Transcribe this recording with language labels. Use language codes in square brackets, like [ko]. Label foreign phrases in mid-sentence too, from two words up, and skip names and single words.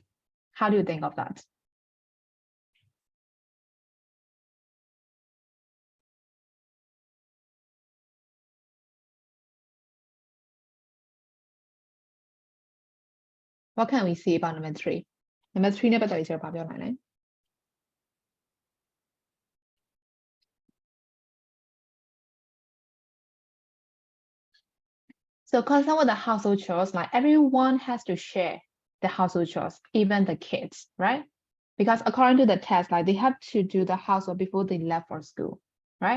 [en] How do you think of that? What can we see about number 3? [my] Number 3 နဲ့ပတ်သက်ပြီးကျွန်တော်ပြောနိုင်လဲ [en] So concerned with the household chores, like everyone has to share the household chores, even the kids, right? Because according to the test, like they have to do the housework before they left for school, right?